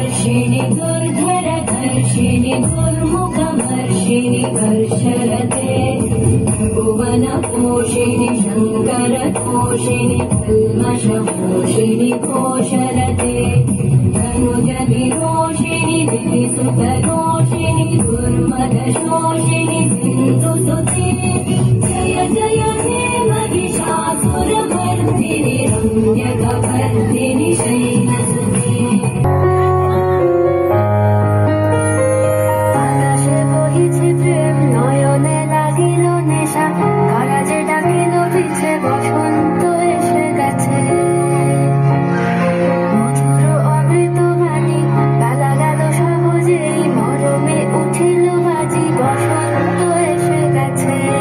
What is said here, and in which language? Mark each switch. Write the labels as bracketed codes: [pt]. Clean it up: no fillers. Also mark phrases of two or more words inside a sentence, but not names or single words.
[sa] वर्षिणि दुर्धरधर्षिणि दुर्मुखमर्षिणि कर्षरते भुवनपोषिणि शङ्करतोषिणि कल्मषपोषिणि कोशरते धनुजविरोषिणि दितिसुतरोषिणि दुर्मदशोषिणि सिन्धुसुते जय जय हे महिषासुरमर्दिनि रम्यकवर्दिनि शैलसुते [bn] আকাশে বহিছে প্রেম নয়নে লাগিল নেশা কারাজে ডাকিল পিছে বসন্ত এসে গেছে মধুর অমৃত বাণী বেলা গেল সহজেই মরমে উঠিল বাজি বসন্ত এসে গেছে